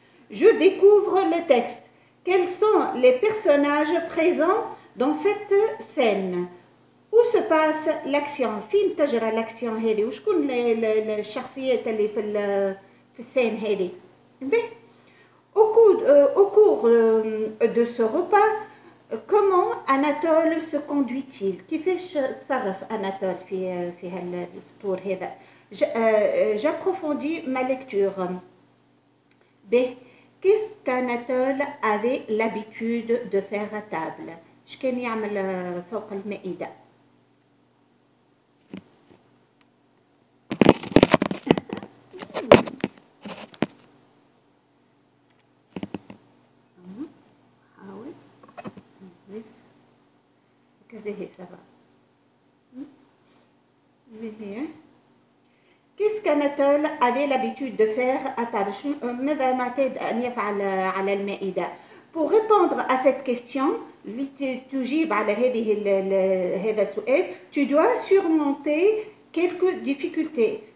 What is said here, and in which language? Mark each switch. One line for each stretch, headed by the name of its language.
French: Je découvre le texte. Quels sont les personnages présents dans cette scène? Où se passe l'action?
Arabic: فين تجرى
French: l'action
Arabic: هذه؟ وشكون الشخصيات اللي في السين هذه؟
French: Au cours de ce repas, comment Anatole se conduit-il?
Arabic: كيفاش تصرف أناتول في هالفطور هذا؟
French: J'approfondis ma lecture. Qu'est-ce qu'Anatole avait l'habitude de faire à table?
Arabic: اش كان يعمل فوق المائدة؟ حاول كذا هي سبعة.
French: Qu'est-ce qu'Anatole avait l'habitude de faire à table?
Arabic: ماذا معتاد أن يفعل على المائدة؟
French: Pour répondre à cette question,
Arabic: تجيب على هذا السؤال,
French: tu dois surmonter quelques difficultés.